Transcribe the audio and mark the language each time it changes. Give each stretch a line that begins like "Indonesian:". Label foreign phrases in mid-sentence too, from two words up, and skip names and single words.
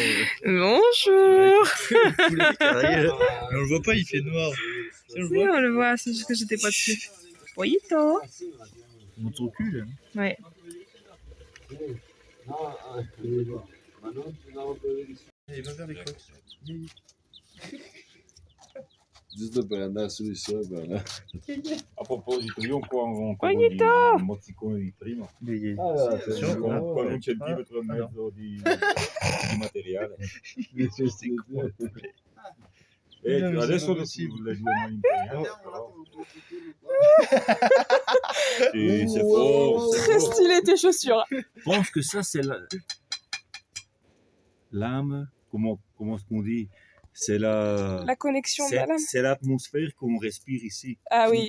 French: Bonjour. Mais on le voit pas, il fait noir. Si, on le voit, c'est juste que j'étais pas dessus. Oui, toi. Montre ton cul là. Ouais. Il va vers les côtes.
Italian: Giusto per andare su di sopra. A proposito, io ho qua un Cognito! mozzicone di prima. Attenzione, Con un centimetro e mezzo di materiale. E adesso le due mani impegnate, però.
French: C'est fort, c'est Très fort. stylé tes chaussures. Je pense que ça, c'est l'âme, comment est-ce qu'on dit? C'est La connexion de la lame. c'est l'atmosphère qu'on respire ici. Ah oui,